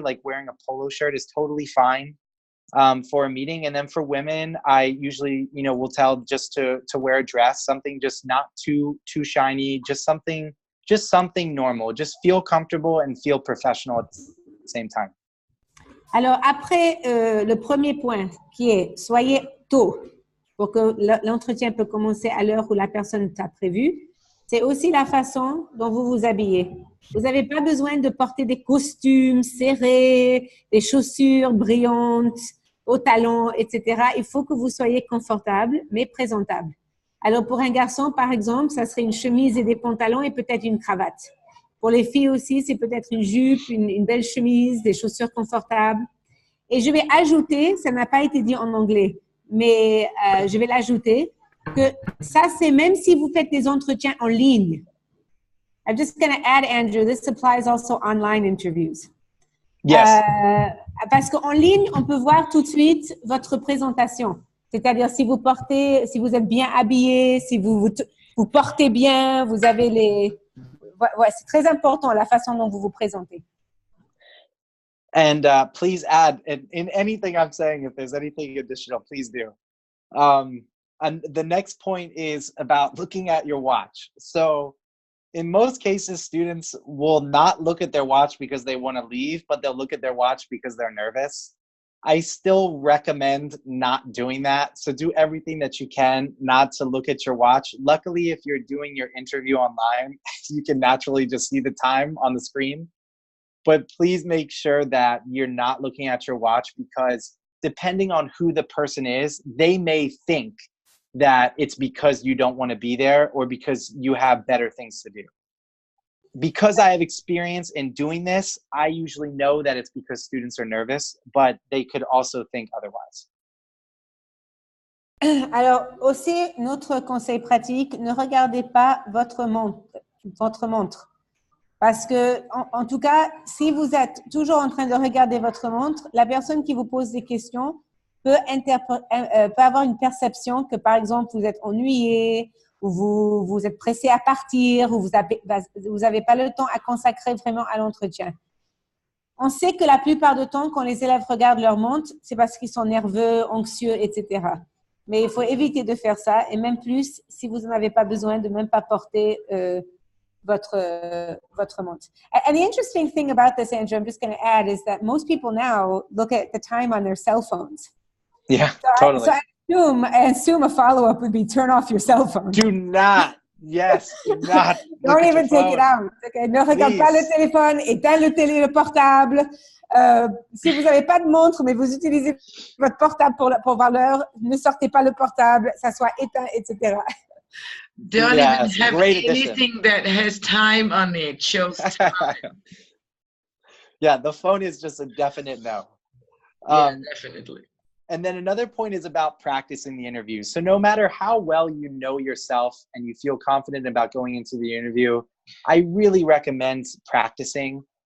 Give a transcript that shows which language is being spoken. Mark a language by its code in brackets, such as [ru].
[en] Like wearing a polo shirt is totally fine for a meeting. And then for women, I usually, will tell just to wear a dress, something just not too shiny, just something normal. Just feel comfortable and feel professional at the same time. [fr] Alors, après le premier point qui est soyez tôt pour que l'entretien peut commencer à l'heure où la personne t'a prévu, c'est aussi la façon dont vous vous habillez. Vous n'avez pas besoin de porter des costumes serrés, des chaussures brillantes, aux talons, etc. Il faut que vous soyez confortable, mais présentable. Alors, pour un garçon, par exemple, ça serait une chemise et des pantalons et peut-être une cravate. Pour les filles aussi, c'est peut-être une jupe, une belle chemise, des chaussures confortables. Et je vais ajouter, ça n'a pas été dit en anglais, mais je vais l'ajouter, que ça, c'est même si vous faites des entretiens en ligne. [en] I'm just going to add, Andrew, this applies also online interviews. Yes. [fr] Parce qu'en ligne, on peut voir tout de suite votre présentation. C'est-à-dire si vous êtes bien habillé, si vous portez bien, vous avez les... Ouais, c'est très important la façon dont vous vous présentez. [en] And please add in anything I'm saying, if there's anything additional, please do. And the next point is about looking at your watch. So in most cases, students will not look at their watch because they want to leave, but they'll look at their watch because they're nervous. I still recommend not doing that. So do everything that you can not to look at your watch. Luckily, if you're doing your interview online, you can naturally just see the time on the screen. But please make sure that you're not looking at your watch, because depending on who the person is, they may think that it's because you don't want to be there or because you have better things to do. Because I have experience in doing this, I usually know that it's because students are nervous, but they could also think otherwise. [fr] Alors aussi, notre conseil pratique, ne regardez pas votre montre. Parce que, en tout cas, si vous êtes toujours en train de regarder votre montre, la personne qui vous pose des questions peut avoir une perception que, par exemple, vous êtes ennuyé, ou vous êtes pressé à partir, ou vous n'avez pas le temps à consacrer vraiment à l'entretien. On sait que la plupart du temps, quand les élèves regardent leur montre, c'est parce qu'ils sont nerveux, anxieux, etc. Mais il faut éviter de faire ça, et même plus, si vous n'en avez pas besoin, de même pas porter votre montre. [en] And the interesting thing about this, Andrew, I'm just going to add, is that most people now look at the time on their cell phones. Yeah, totally. I assume a follow-up would be turn off your cell phone. Do not. Yes, do not. Don't even take it out. Okay? [fr] Ne regarde pas le téléphone, éteins le portable. Si vous n'avez pas de montre, mais vous utilisez votre portable pour voir l'heure, ne sortez pas le portable, ça soit éteint, etc. [en] Don't even have anything that has time on it, shows time. Yeah, the phone is just a definite no. Yeah, definitely. And then another point is about practicing the interview. So no matter how well you know yourself and you feel confident about going into the interview, I really recommend practicing.